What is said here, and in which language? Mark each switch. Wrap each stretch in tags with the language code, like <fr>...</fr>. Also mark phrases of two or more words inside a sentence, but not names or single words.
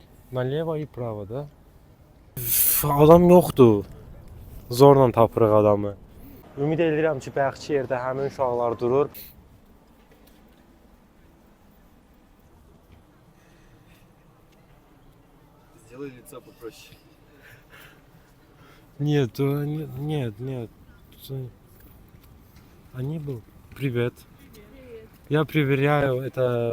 <ru>Налево и право,</ru> <az>da. Üf, adam yoxdur. Zorla tapırıq adamı. Ümid edirəm ki, bayaqki yerdə həmin uşaqlar durur.</az> <ru>Сделай лицо попроще. Нет, нет. Они был. Привет. Я проверяю это.</ru>